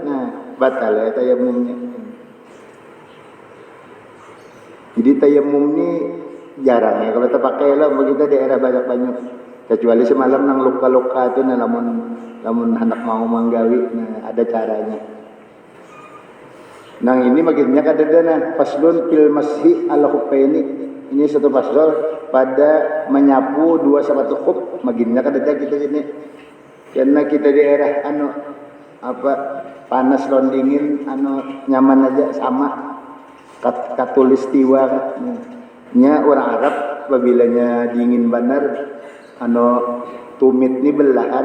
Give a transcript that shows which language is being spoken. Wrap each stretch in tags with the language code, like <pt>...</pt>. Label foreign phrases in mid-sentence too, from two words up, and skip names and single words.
<bjn>Nah, batal ya tayamumnya. Jadi tayamum ni jarang ya kalau kita pakai lah begitu daerah banyak-banyak. Kecuali semalam nang luka-luka tu nah lamun hendak mau manggawi nah ada caranya. Nang ini makinnya kadada nah</bjn> <ar>faslun fil mashi ala khuffaini.</ar> <bjn>Ini satu pasal pada menyapu dua sepatu khuf. Maginnya kadada kita ini. Karena kita di daerah panas lawan dingin nyaman aja sama katulistiwa nya orang Arab apabila dingin benar tumit ni belahan.</bjn>